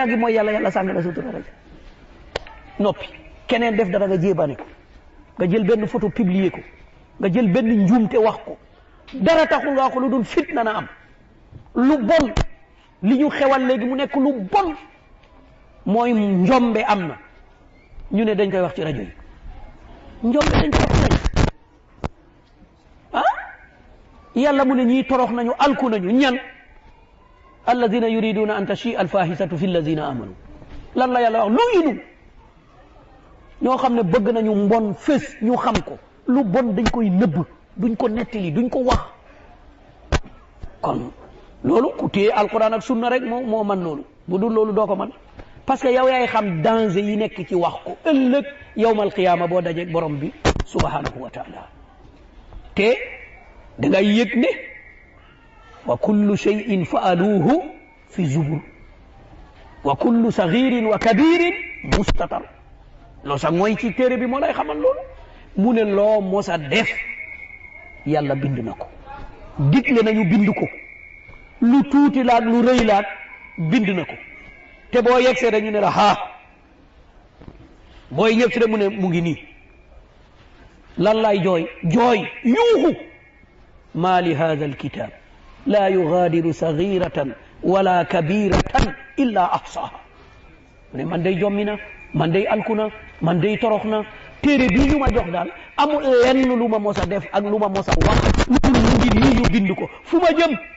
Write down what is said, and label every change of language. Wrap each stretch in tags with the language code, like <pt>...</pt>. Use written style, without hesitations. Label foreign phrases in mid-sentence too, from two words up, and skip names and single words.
<wo>ngi mooy yàlla sàng la sutura rek noppi keneen def dara nga jéebaane ko nga jël benn photo publier ko nga jël benn njuumte wax ko dara taxul nga wax ko lu dul fitna na am lu bon li ñu xewal léegi mu nekk lu bon mooy njombe am na ñu ne dañ koy wax ci rajo yi njombe dañ koy wax ci rajo yàlla mu ne ñii torox nañu alku nañu ñan</wo> <ar>الذين يريدون أن تشيع الفاحشة في الذين آمنوا</ar> <wo>lan la yàlla wax lu inu ñoo xam ne bëgg nañu mbon fés ñu xam ko lu bon dañ koy nëbb duñ ko nettali duñ ko wax kon loolu ku téye alquran ak sunna rek moo man loolu bu dul loolu doo ko man</wo> <fr>parce que</fr> <wo>yow yaay xam danger yi nekk ci wax ko ëllëg</wo> <ar>يوم القيامة</ar> <wo>boo dajeeg borom bi</wo> <ar>سبحانه وتعالى</ar> <wo>te da ngay yëg ne</wo> <ar>وكل شيء فعلوه في الزبر وكل صغير وكبير مستطر</ar> <wo>loo sax mooy ci téere bi moo lay xamal loolu mu ne loo mosa def yàlla bind na ko digle nañu bind ko lu tuuti laag lu rëy laag bind na ko te boo yegsee dañu ne la booy ñëpp si de mu ne mu ngi nii lan lay jooy yuuxu</wo> <ar>ما لهذا الكتاب لا يغادر صغيرة ولا كبيرة إلا أحصاها</ar> <wo>mu ne man day jommi na man day alku na man day torox na téere bii ñu ma jox daal amul lenn lu ma mos a def ak lu ma mos a wax lu mu ngi nii ñu bind ko fu ma jëm</wo>